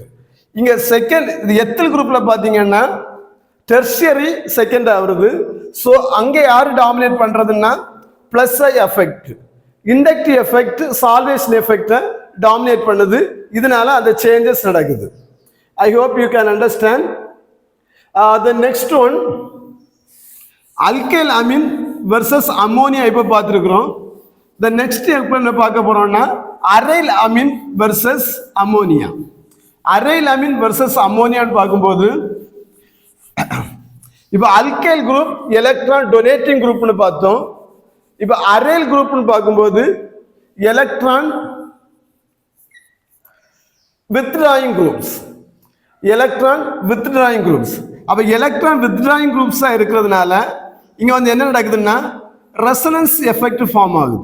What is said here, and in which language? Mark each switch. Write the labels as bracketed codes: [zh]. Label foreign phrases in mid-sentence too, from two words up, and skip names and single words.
[ta] இங்க [en] second ethyl groupல [ta] பாத்தீங்கன்னா [en] tertiary second [ta] வருது. ஸோ அங்க யாரு டாமினேட் பண்றதுன்னா [en] plus I effect. inductive effect solvation effectை dominate பண்ணுது. [ta] இதனால அந்த சேஞ்சஸ் நடக்குது. [en] I hope you can understand. The next one, alkyl amine versus ammonia [ta] இப்ப பார்த்திருக்கிறோம். [en] The next [ta] எப்ப என்ன பார்க்க போறோம்னா [en] aryl amine versus ammonia. aryl amine versus ammonia [ta] பார்க்கும்போது இப்ப [en] alkyl group electron donating groupனு பார்த்தோம். இப்ப aryl குரூப்னு பார்க்கும்போது எலக்ட்ரான் withdrawing groups. அப்ப electron withdrawing groupsா இருக்கிறதுனால இங்க வந்து என்ன நடக்குதுன்னா resonance effect form ஆகுது.